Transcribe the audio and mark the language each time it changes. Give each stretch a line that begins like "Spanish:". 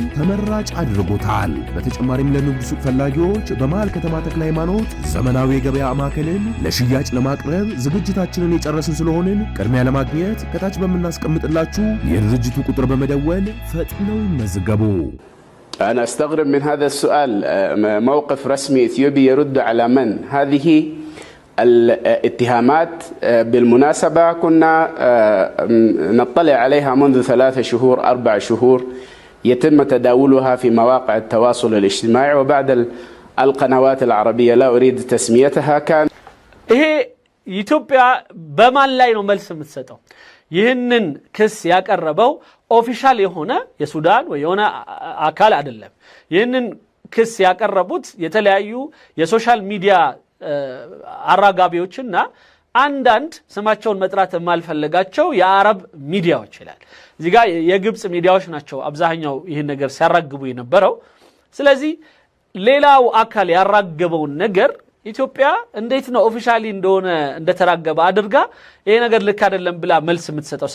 Amharic: ተመራጭ አድርጎታል። በተጨማሪም ለንግድ ሱቅ ፈላጊዎች በመሃል ከተማ ተክለ ሃይማኖት ዘመናዊ የገበያ ማዕከልን ለሽያጭ ለማቅረብ ዝግጅታችንን የጨረስን ስለሆንን ቅድሚያ ለማግኘት ከታች በምናስቀምጥላችሁ የድርጅቱ ቁጥር በመደወል ፈጥነው ይመዝገቡ።
Arabic: أنا أستغرب من هذا السؤال. موقف رسمي إثيوبي يرد على من؟ هذه الاتهامات بالمناسبة كنا نطلع عليها منذ 3 شهور 4 شهور، يتم تداولها في مواقع التواصل الاجتماعي وبعد القنوات العربية لا أريد تسميتها. كان
Amharic: ኢትዮጵያ በማን ላይ ነው መልስ የምትሰጠው? ይህንን ክስ ያቀረበው ኦፊሻል የሆነ የሱዳን ወይ የሆነ አካል አይደለም። ይህንን ክስ ያቀረቡት የተለያዩ የሶሻል ሚዲያ አራጋቢዎችና አንዳንድ ስማቸውን መጥራት የማልፈልጋቸው የአረብ ሚዲያዎች ይላል። እዚህ ጋር የግብጽ ሚዲያዎች ናቸው አብዛኛው ይህን ነገር ሲያራግቡ የነበረው። ስለዚህ ሌላው አካል ያራገበውን ነገር ኢትዮጵያ እንዴት ነው ኦፊሻሊ እንደሆነ እንደተራገበ አድርጋ ይሄ ነገር ልክ አይደለም ብላ መልስ የምትሰጠው?